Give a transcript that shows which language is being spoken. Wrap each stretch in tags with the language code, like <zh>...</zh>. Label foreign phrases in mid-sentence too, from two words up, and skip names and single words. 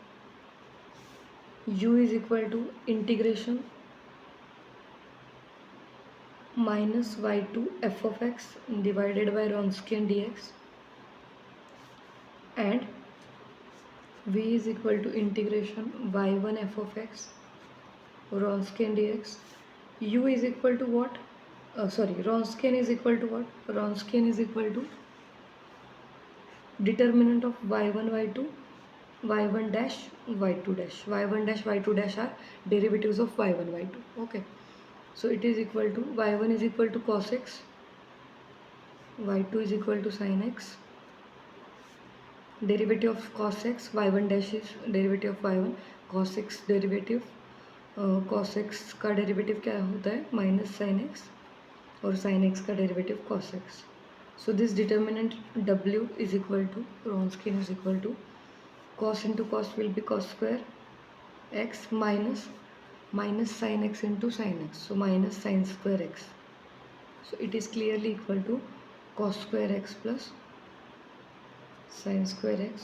<en>u is equal to integration minus y2 f of x divided by Wronskian dx, and v is equal to integration y1 f of x Wronskian dx. U is equal to what? Wronskian is equal to what? Wronskian is equal to determinant of y1 y2 y1 dash y2 dash, y1 dash y2 dash are derivatives of y1 y2. Okay, so it is equal to y1 is equal to cos x, y2 is equal to sin x, derivative of cos x, y1 dash is derivative of y1, cos x derivative</en> <hi>cos x का डेरिवेटिव क्या होता है</hi> <en>minus sine x,</en> <hi>और</hi> <en>sine x</en> <hi>का डेरिवेटिव cos x.</hi> <en>So this determinant w is equal to Wronskian is equal to cos into cos will be cos square x minus sin x into sin x, so minus sin square x. So it is clearly equal to cos square x plus sin square x.</en>